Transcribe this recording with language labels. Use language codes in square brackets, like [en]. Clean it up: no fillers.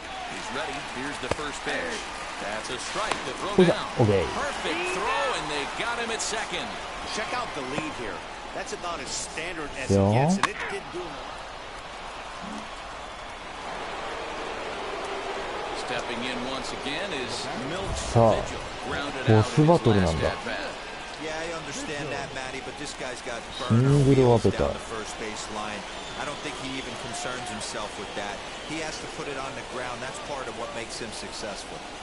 [en] He's ready. Here's the first pitch. That's a strike. The throw down. Okay. Perfect throw, and they got him at second. Check out the lead here. That's about as standard as it gets, and it did do it. Stepping in once again is Milt. [ja] さあ、ボスバトルなんだ。 [en] Yeah, I understand that, Matty, but this guy's got [ja] シングルを当てた。 [en] down the first base line. I don't think he even concerns himself with that. He has to put it on the ground. That's part of what makes him successful.